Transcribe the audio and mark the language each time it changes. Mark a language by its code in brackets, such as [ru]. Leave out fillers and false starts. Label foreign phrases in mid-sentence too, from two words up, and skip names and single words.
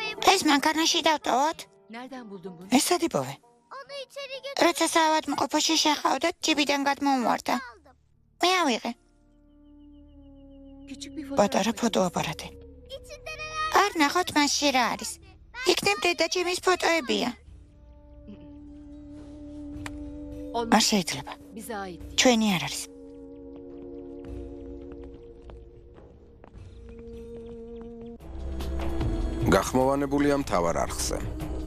[ka] ეს მანქანაში დავტოვოთ? [tr] Nereden buldun bunu? [ka] ეს სად იპოვე? [tr] Onu içeri [ka] როცა საავადმყოფოში შეხავდათ, ჯიბიდან გადმომვარდა. [tr] aldım. [ka] მე ავიღე. [tr] Küçük bir fotoğraf. [ka] პატარა [tr] makinesi. [ka] ფოტოაპარატი. [tr] İçinde neler [ka] არ ნახოთ მასში რა არის. იქნებ დედა ჩემის ფოტოებია. [tr] Olmaz. [ka] არ შეიძლება. [tr] Bize ait değil. [ka] ჩვენი არ არის. გახმოვანებულია მთავარ არხზე.